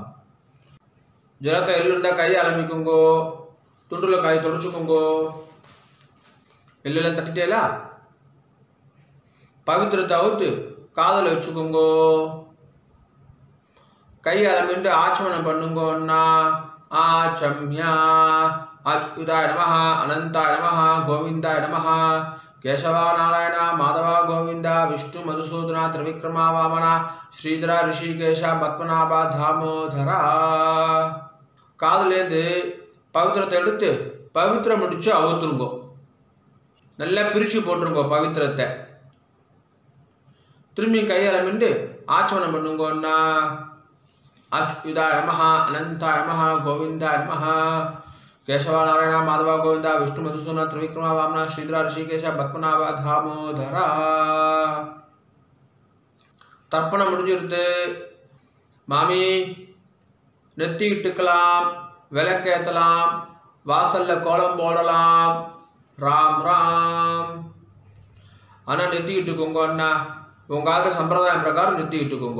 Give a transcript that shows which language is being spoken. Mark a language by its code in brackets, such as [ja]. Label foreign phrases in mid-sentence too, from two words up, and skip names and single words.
[ta] ஜலத்தை எள்ளுண்டா கை ஆரம்பிக்குங்கோ. துண்டுல கை தொடச்சுக்கோங்கோ. எல்லாம் தட்டிட்டேலா? பவித்திரத்தை அவுத்து காதல வச்சுக்கோங்கோ. கை ஆரம்பிட்டு ஆச்சமனம் பண்ணுங்கோ அண்ணா. [sa] ஆச்சம்யா अच्युताय नमः अनंताय नमः गोविंदाय नमः केशवा नारायण माधव गोविंद विष्णु मधुसूदन त्रिविक्रमा वामना श्रीधर ऋषिकेश पद्मनाभ दामोदरा. [ta] காதுலேருந்து பவித்திரத்தை எடுத்து பவித்திரம் முடிச்சு அவுத்துருங்கோ. நல்லா பிரிச்சு போட்டுருங்கோ பவித்திரத்தை. திரும்பி கையாளமிண்டு ஆச்சமனம் பண்ணுங்கோன்னா. [sa] अच्युताय नमः अनंताय नमः गोविंदाय नमः केशवा नारायण माधव गोविंद विष्णु मधुसूदन त्रिविक्रमा वामना श्रीधर ऋषिकेश पद्मनाभ दामोदरा. [ta] தர்ப்பணம் முடிஞ்சிருது. மாமி நெத்தி இட்டுக்கலாம், விளக்கேற்றலாம், வாசல்ல கோலம் போடலாம். ராம் ராம். அண்ணா நெத்திக்கிட்டுக்கோங்க அண்ணா உங்கள் ஆத்த சம்பிரதாயம் பிரகாரம் நெத்திக்கிட்டுக்கோங்க.